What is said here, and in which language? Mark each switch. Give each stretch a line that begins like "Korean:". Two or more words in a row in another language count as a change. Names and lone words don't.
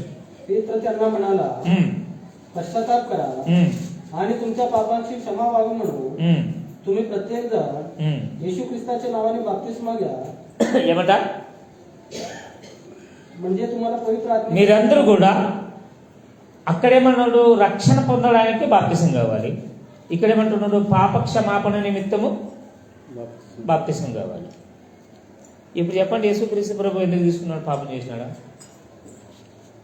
Marathi: पेत्र त्यांना म्हणाला, पश्चाताप करा आणि तुमच्या पापांची क्षमा व्हावी म्हणून तुम्ही प्रत्येक जण येशू ख्रिस्ताच्या नावाने बाप्तिस्मा घ्या.
Telugu: ఏమంట?
Marathi: म्हणजे तुम्हाला पवित्र आत्मा.
Telugu: మీరందరూ కూడా అక్కడేమన్నాడు? రక్షణ పొందడానికి బాప్తిసం కావాలి. ఇక్కడేమంటున్నాడు? పాప క్షమాపణ నిమిత్తము బాప్తిసం కావాలి. ఇప్పుడు చెప్పండి, యేసుక్రీస్తు ప్రభు ఎందుకు తీసుకున్నాడు?